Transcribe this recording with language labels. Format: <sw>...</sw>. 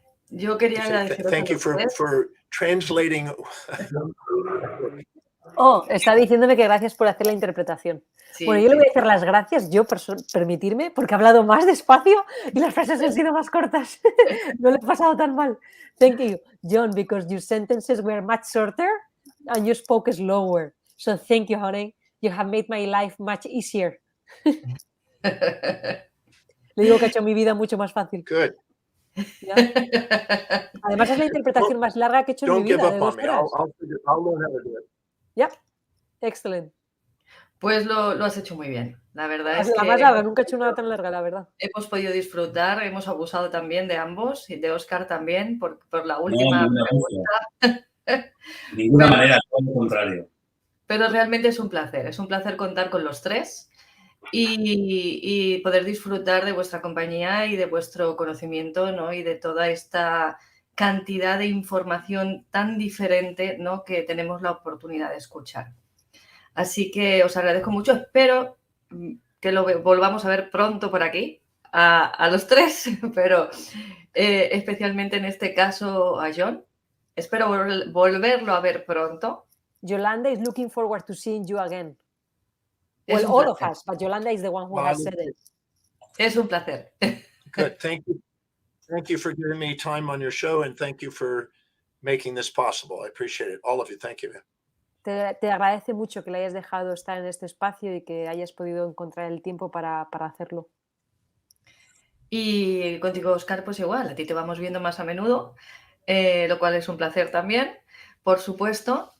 <es>Yo quería agradeceros</es> <en>Thank</en> <es>a</es> <en>you</en> <es>los tres.</es> <en>for translating.</en> <es>Oh, está diciéndome que gracias por hacer la interpretación. Sí, bueno, yo le voy a hacer las gracias, permitirme, porque he hablado más despacio y las frases han sido más cortas. No lo he pasado tan mal.</es> <en>Thank you, John, because your sentences were much shorter and you spoke slower. So thank you, honey. You have made my life much easier.</en> <es>Le digo que ha hecho mi vida mucho más fácil.</es> <en>Good.</en> <es>¿Ya? Además es la interpretación más larga que he hecho en mi vida.</es> <en>Don't give up on me. I'll learn how to do it. Yep. Excellent.</en> <es>Pues lo has hecho muy bien. La verdad es la que más larga, nunca he hecho una tan larga, la verdad. hemos podido disfrutar, hemos abusado también de ambos y de Óscar también por la última pregunta. De ninguna manera, todo lo contrario. Pero realmente es un placer contar con los tres y poder disfrutar de vuestra compañía y de vuestro conocimiento, ¿no? Y de toda esta cantidad de información tan diferente, ¿no? Que tenemos la oportunidad de escuchar. Así que os agradezco mucho. Espero que lo volvamos a ver pronto por aquí, a los tres, pero especialmente en este caso a John. Espero volverlo a ver pronto.</es> <en>Yolanda is looking forward to seeing you again. Well, all of us, but Yolanda is the one who has said it.</en> <es>Es un placer.</es> <en>Good. Thank you. Thank you for giving me time on your show, and thank you for making this possible. I appreciate it. All of you. Thank you.</en> <es>Te agradece mucho que le hayas dejado estar en este espacio y que hayas podido encontrar el tiempo para hacerlo. Y contigo, Óscar, pues igual, a ti te vamos viendo más a menudo, lo cual es un placer también, por supuesto.</es>